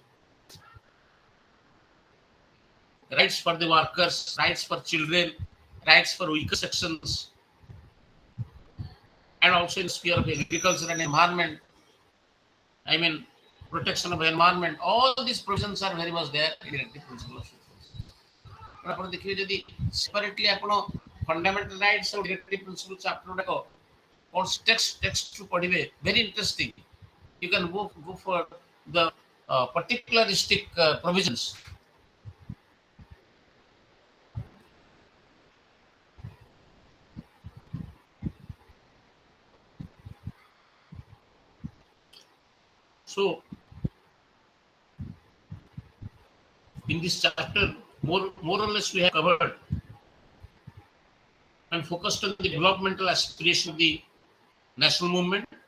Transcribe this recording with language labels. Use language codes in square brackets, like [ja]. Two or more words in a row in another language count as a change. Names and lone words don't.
[en] Rights for the workers, rights for children, rights for weaker sections, and also in the sphere of agriculture and environment. I mean, protection of environment. All these provisions are very much there in directive principle of social policy. [or] ଆପଣ ଦେଖିବେ ଯଦି ସେପାରେଟଲି ଆପଣ [en] fundamental rights [or] ଆଉ [en] directive principle chapter [or] ଗୁଡାକ କଣ ଟେକ୍ସଟ ପଢିବେ [en] very interesting. You can go for the particularistic provisions. So in this chapter, more or less we have covered and focused on the developmental aspiration of the national movement,